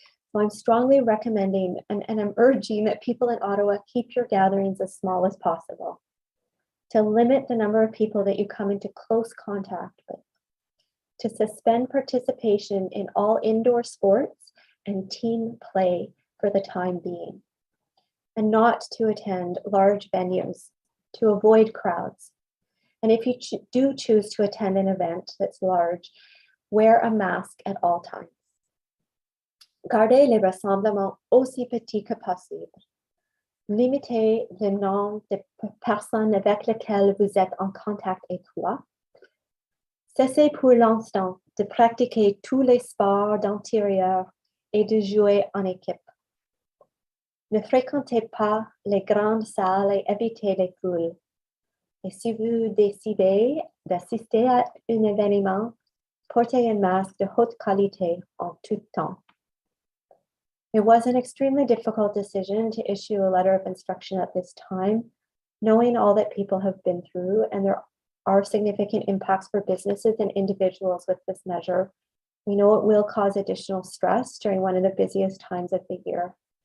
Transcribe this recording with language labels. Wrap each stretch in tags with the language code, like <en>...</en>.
<en>So I'm strongly recommending and I'm urging that people in Ottawa keep your gatherings as small as possible, to limit the number of people that you come into close contact with, to suspend participation in all indoor sports and team play for the time being, and not to attend large venues, to avoid crowds. And if you do choose to attend an event that's large, wear a mask at all times.</en> <fr>Gardez les rassemblements aussi petits que possible. Limitez le nombre de personnes avec lesquelles vous êtes en contact étroit. Cessez pour l'instant de pratiquer tous les sports d'intérieur et de jouer en équipe. Ne fréquentez pas les grandes salles et évitez les foules. Et si vous décidez d'assister à un événement, Portez un masque de haute qualité en tout temps.</fr> <en>It was an extremely difficult decision to issue a letter of instruction at this time, knowing all that people have been through, and there are significant impacts for businesses and individuals with this measure. We know it will cause additional stress during one of the busiest times of the year.</en>